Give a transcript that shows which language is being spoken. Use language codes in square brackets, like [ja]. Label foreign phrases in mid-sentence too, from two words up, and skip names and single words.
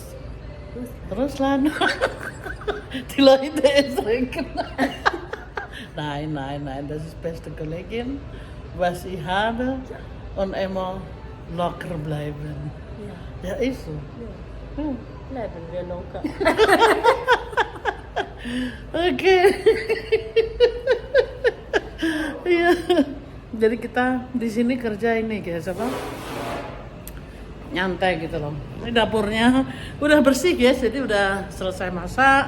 [de] Russland. Russland? Die Leute trinken. Nein, das ist beste Kollegin, was ich habe und immer locker bleiben. Ja. Ja, ist so. Ja. Hm. Bleiben wir locker. [id] Oke. Iya. Jadi kita di sini kerja ini guys apa? Nyantai gitu loh. Ini dapurnya udah bersih guys, jadi udah selesai masak.